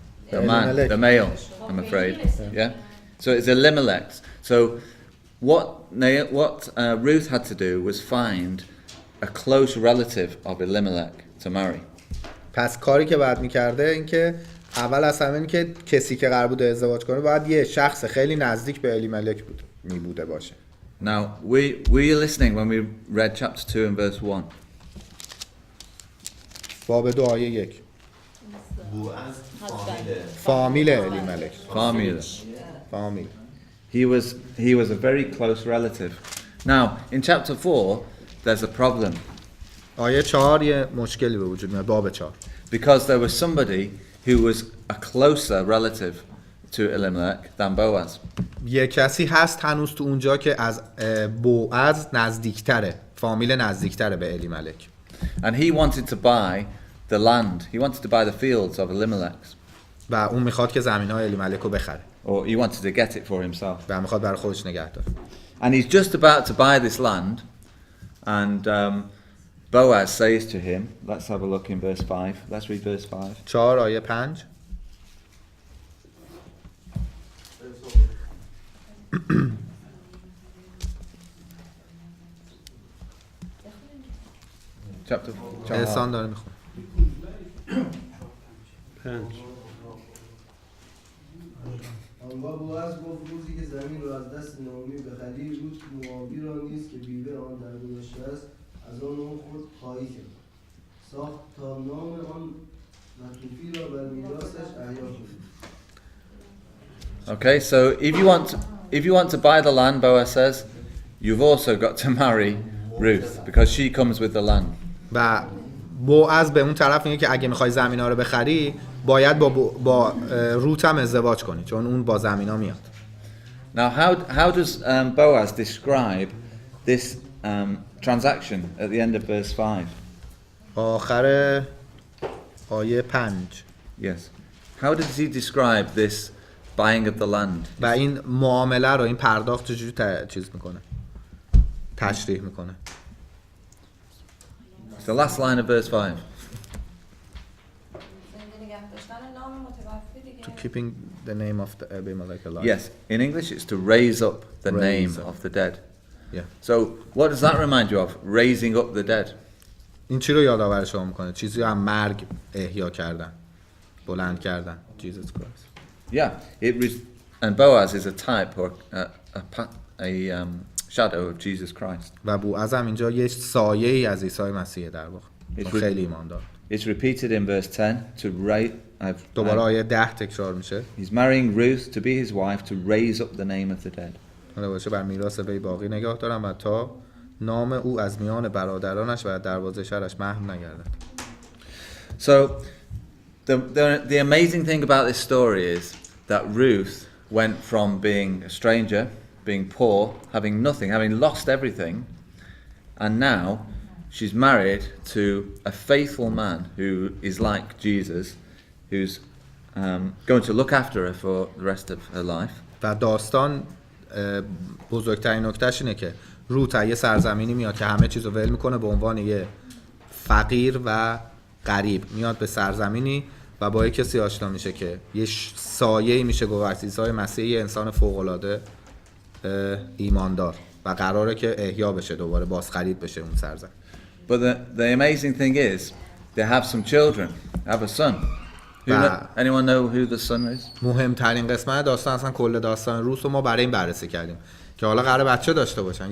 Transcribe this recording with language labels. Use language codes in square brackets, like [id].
[en] The man, the male, I'm afraid. Yeah. So it's Elimelech. So what Ruth had to do was find a close relative of Elimelech to marry. [fa] پس کاری که بعد میکرده این که اول از همه این که کسی که قرار بوده ازدواج کنه باید یه شخص خیلی نزدیک به الیملک بوده باشه. [en] Now were you listening when we read chapter 2 and verse 1? [fa] باب 2 آیه 1. فامیل الیملک. فامیل. [en] He was a very close relative. Now in chapter 4 there's a problem. [fa] آیه 4 یه مشکلی به وجود میاد، باب 4. [en] Because there was somebody who was a closer relative to Elimelech than Boaz. [fa] یه کسی هست هنوز تو اونجا که از بوعز نزدیکتره، فامیل نزدیکتره به الیملک. [en] And he wanted to buy the land. He wanted to buy the fields of Elimelech. [fa] و اون میخواد که زمین‌های الیملک رو بخره. [en] Or he wanted to get it for himself. [fa] و میخواد برای خودش نگه داره. [en] And he's just about to buy this land, and Boaz says to him, let's have a look in verse 5. Let's read verse 5. [fa] 4 آیه 5. احسان داره میخونه. 5. آنگاه بوعز گفت روزی که زمین را از دست نعومی بخری، رود موآبی را نیز که بیوه آن در گذشته است از آن نام خود خواهی کرد، ساخت تا نام آن مطوفی را بر میراثش احیا کند. [en] Okay, so if you want to buy the land, Boaz says, you've also got to marry Ruth because she comes with the land. [fa] و بوعز به اون طرف میگه که اگه میخوای زمینا رو بخری باید با روت هم ازدواج کنی چون اون با زمینا میاد. [en] Now how does Boaz describe this transaction at the end of verse 5? [fa] آخر آیه 5. [en] Yes. How does he describe this buying of the land? [fa] و این معامله رو این پرداخت چجوری چیز میکنه؟ تشریح میکنه. [en] It's the last line of verse 5. To keeping the name of the Abimelech alive. Yes, in English it's to raise up the name of the dead. Yeah. So what does that remind you of? Raising up the dead. [fa] این چی رو یادآور شما میکنه؟ چیزی هم مرگ احیا کردن، بلند کردن. [en] Jesus Christ. Yeah, and Boaz is a type or a shadow of Jesus Christ. [fa] و بوعز هم اینجا یه سایه‌ای از عیسی مسیح در واقع. خیلی ایمان داره. [en] It's repeated in verse 10 to raise. [fa] دوباره آیه 10 تکرار میشه. [en] He's marrying Ruth to be his wife to raise up the name of the dead. [fa] حالا باشه بر میراث وی باقی نگاه دارم و تا نام او از میان برادرانش و دروازه شهرش محو نگردد. [en] So the amazing thing about this story is that Ruth went from being a stranger, being poor, having nothing, having lost everything, and now she's married to a faithful man who is like Jesus, who's going to look after her for the rest of her life. [fa] و داستان بزرگترین نکتهش اینه که روت یه سرزمینی میاد که همه چیزو ول میکنه به عنوان یه فقیر و غریب میاد به سرزمینی و با یه کسی آشنا میشه که یه سایه‌ای میشه گفت عیسی مسیح یه انسان فوق‌العاده ایماندار و قراره که احیا بشه دوباره بازخرید بشه اون سرزمین. [en] But the amazing thing is they have some children, have a son. Anyone know who the son is? [fa] مهمترین قسمت داستان اصلا کل داستان روس رو ما برای این بررسی کردیم که حالا قراره بچه داشته باشن.